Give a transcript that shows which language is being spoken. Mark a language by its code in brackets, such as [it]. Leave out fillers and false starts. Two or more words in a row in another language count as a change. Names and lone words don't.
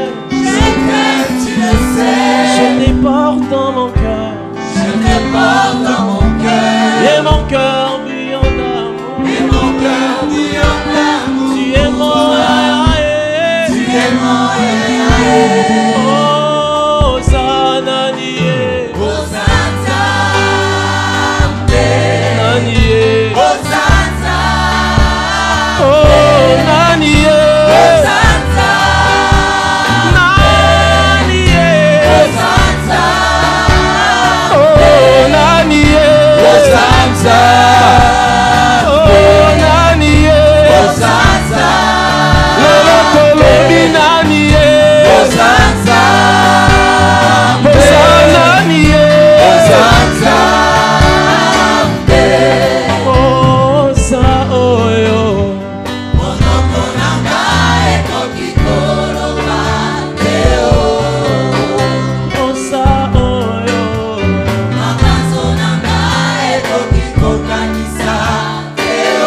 [fr] Je t'aime, tu le sais. Je te porte dans mon cœur. Je te porte dans mon cœur. Et mon cœur bouillant d'amour. Et mon cœur bouillant d'amour. Tu es mon Yahweh. Tu es mon Yahweh. Oh, Zananié. Hosanna. Nanié. Hosanna. Oh, Nanié. Hosanna. Nanié. Hosanna. Oh, Nanié. Hosanna. Oh, Nanié. Hosanna. Lolo Kolobi Nanié. Hosanna. Hosanna Nanié. Hosanna. [ln] Osa oyo. Monoko nanga ekoki koloba te o. Osa oyo. Makanso nanga ekoki kokanisa te o.